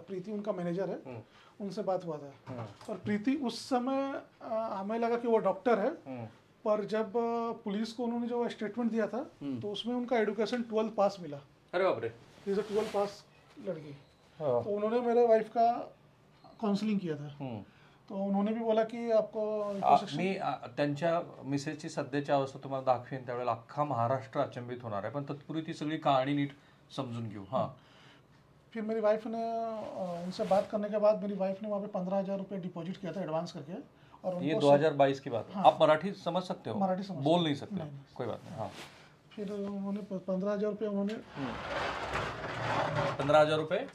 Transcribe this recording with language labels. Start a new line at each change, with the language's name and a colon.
Hindi: प्रीति उनका मैनेजर है, उनसे बात हुआ था. और प्रीति उस समय हमें लगा कि वो डॉक्टर है. पर जब पुलिस को उन्होंने जो स्टेटमेंट दिया था तो उसमें उनका एजुकेशन 12 पास मिला. अरे बाप रे. 12 पास लड़की. तो उन्होंने मेरे वाइफ का काउन्सिलिंग किया था. तो उन्होंने भी बोला की आपको
Marathi: मी त्यांच्या मिसेसची सध्याची अवस्था तुम्हाला दाखवेन त्यावेळेला अख्खा महाराष्ट्र अचंबित होणार आहे. पण तत्पूर्वी ती सगळी कहाणी नीट समजून घेऊ.
Hindi: हाँ. फिर मेरी वाइफ ने उनसे बात करने के बाद मेरी वाइफ ने वहाँ पे 15,000 रुपये डिपॉजिट किया था एडवांस करके. और ये 2022 की बात है. आप मराठी समझ सकते हो? मराठी समझ. बोल नहीं सकते? कोई बात नहीं. हाँ. फिर उन्होंने 15,000 रुपये उन्होंने 15,000 रुपये